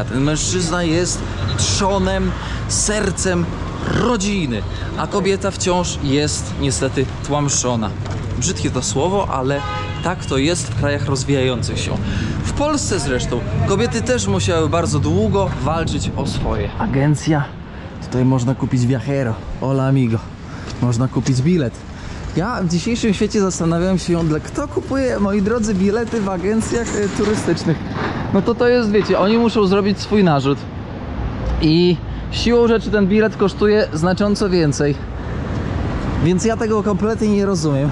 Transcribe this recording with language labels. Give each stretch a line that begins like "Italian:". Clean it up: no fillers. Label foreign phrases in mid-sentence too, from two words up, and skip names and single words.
Polish: Ten mężczyzna jest trzonem, sercem rodziny, a kobieta wciąż jest niestety tłamszona. Brzydkie to słowo, ale tak to jest w krajach rozwijających się. W Polsce zresztą kobiety też musiały bardzo długo walczyć o swoje. Agencja. Tutaj można kupić viajero.
Spanish: Hola amigo.
Polish: Można kupić bilet. Ja w dzisiejszym świecie zastanawiam się, kto kupuje, moi drodzy, bilety w agencjach turystycznych. No to jest, wiecie, oni muszą zrobić swój narzut. I siłą rzeczy ten bilet kosztuje znacząco więcej. Więc ja tego kompletnie nie rozumiem.